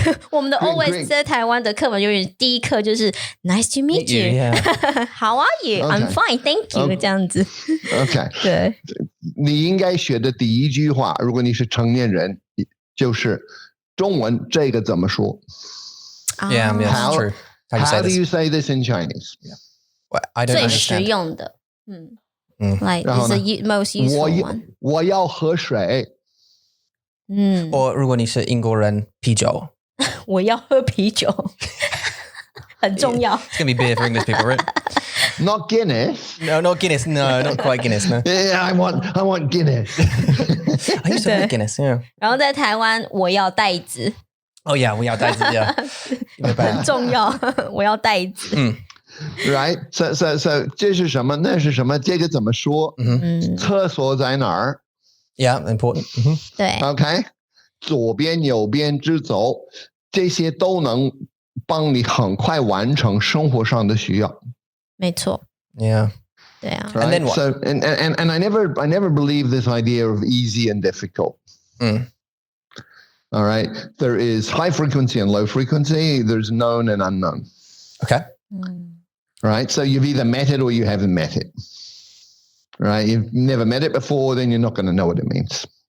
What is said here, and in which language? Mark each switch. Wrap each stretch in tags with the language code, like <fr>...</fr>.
<zh>我们的</zh> <en>always</en> <zh>在台湾的课本永远第一课就是</zh> <en>Nice to meet you. How are you? I'm fine, thank you.</en> <zh>这样子。 OK，对，你应该学的第一句话，如果你是成年人，就是中文这个怎么说</zh> <en>Yeah, that's true. How do you say this in Chinese? Well, I don't</en> <zh>最</zh> <en>understand.</en> <zh>实用的，</zh> <en>like is the most useful one.</en> <zh>我要喝水。或如果你是英国人，啤酒。我要喝啤酒，很重要。</zh> <en>It's going to be beer for English people, right? Not Guinness. No, not Guinness. No, not quite Guinness. No. Yeah, I want Guinness. I used to like Guinness. Yeah.</en> <zh>然后在台湾，我要袋子。</zh> <en>Oh yeah,</en> <zh>我要袋子</zh> <en>Yeah.</en> <zh>很重要，我要袋子。</zh> <en>Right. So</en> <zh>这是什么？那是什么？这个怎么说？厕所在哪儿？</zh> <en>Yeah, important.</en> <zh>对 OK， 左边右边直走，这些都能帮你很快完成生活上的需要。没错。</zh> <en>Yeah.</en> <zh>对啊。</zh> <en>Right? And then what? So and I never believe this idea of easy and difficult. All right. There is high frequency and low frequency. There's known and unknown. Okay. Right. So you've either met it or you haven't met it. Right, you've never met it before, then you're not going to know what it means.</en>